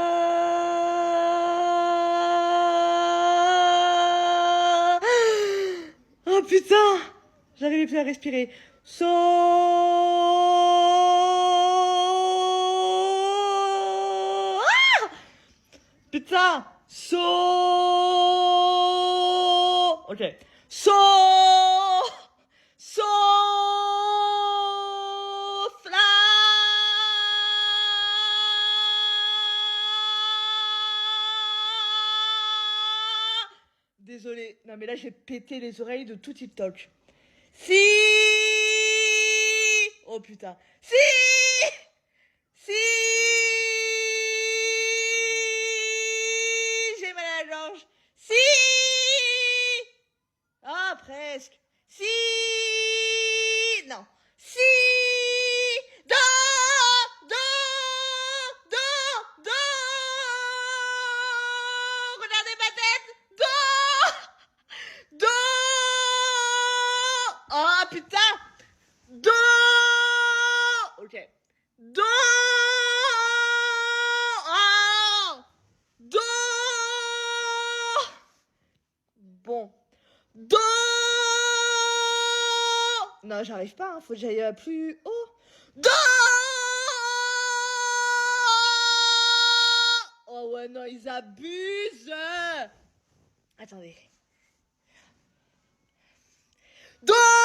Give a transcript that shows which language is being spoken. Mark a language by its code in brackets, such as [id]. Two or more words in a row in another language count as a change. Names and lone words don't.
[fr] Oh putain, j'arrive plus à respirer. So. Ah putain. So. Ok. So. So. Désolée, non mais là j'ai pété les oreilles de tout TikTok. Si. Oh putain. Si. Si. J'ai mal à la gorge. Si. Ah presque. Si. Non. Si. Do. Do. Do. Do. Regardez ma tête. Do. Do. Oh putain. Do. Ok. Do. Oh. Do. Bon. Do. Non, j'arrive pas, hein. Faut que j'aille plus haut. Do. Oh ouais, non, ils abusent. Attendez. Do.